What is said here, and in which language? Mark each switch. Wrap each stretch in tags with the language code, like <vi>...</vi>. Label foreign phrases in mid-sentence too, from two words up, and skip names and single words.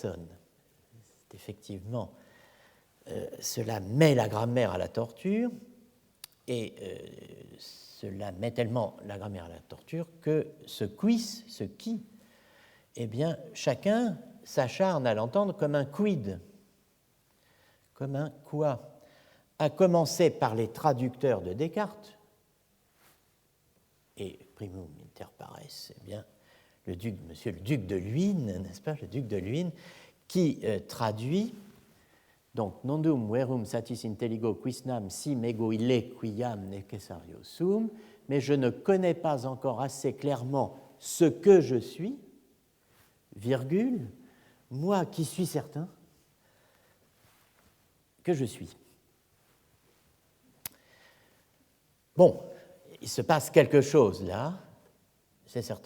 <fr>» Effectivement, cela met la grammaire à la torture, et cela met tellement la grammaire à la torture que ce quis, ce qui, eh bien, chacun s'acharne à l'entendre comme un quid, comme un quoi, à commencer par les traducteurs de Descartes,</fr> <la>et primum inter pares,</la> <fr>eh bien, monsieur le duc de Luynes, n'est-ce pas, le duc de Luynes, qui traduit donc</fr> <la>nondum verum satis intelligo quisnam sim ego ille quiam necessario sum,</la> <fr>mais je ne connais pas encore assez clairement ce que je suis, virgule, moi qui suis certain que je suis. Bon, il se passe quelque chose là, c'est certain.</fr>